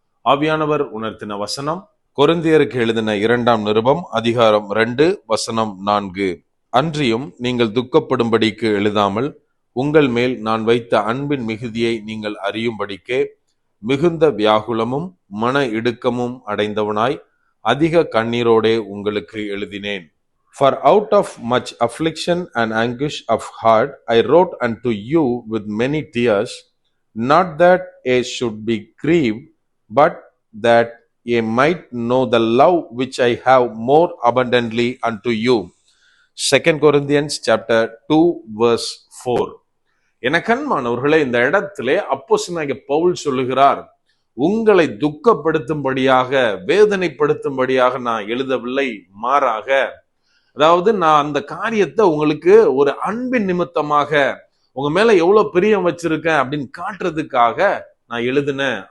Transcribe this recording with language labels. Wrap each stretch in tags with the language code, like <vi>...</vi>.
<ta>ஆவியானவர் உணர்த்தின வசனம் கொரிந்தியருக்கு எழுதின 2ஆம் நிருபம் அதிகாரம் 2 வசனம் 4. அன்றியும் நீங்கள் துக்கப்படும்படிக்கு எழுதாமல் உங்கள் மேல் நான் வைத்த அன்பின் மிகுதியை நீங்கள் அறியும்படிக்கே மிகுந்த வியாகுலமும் மன இடுக்கமும் அடைந்தவனாய் அதிக கண்ணீரோடே உங்களுக்கு எழுதினேன்.</ta> <en>For out of much affliction and anguish of heart I wrote unto you with many tears, not that ye should be grieved, but that ye might know the love which I have more abundantly unto you. 2 Corinthians chapter 2 verse 4.</en> <ta>எனக்கன்மானவர்களே, இந்த இடத்திலே அப்போஸ்தலனாகிய பவுல் சொல்லுகிறார், உங்களை துக்கப்படுத்தும்படியாக வேதனைப்படுத்தும்படியாக நான் எழுதவில்லை, மாறாக அதாவது நான் அந்த காரியத்தை உங்களுக்கு ஒரு அன்பின் நிமித்தமாக உங்க மேல எவ்வளவு பிரியம் வச்சிருக்கேன் அப்படின்னு காட்டுறதுக்காக நான் எழுதினேன்.</ta>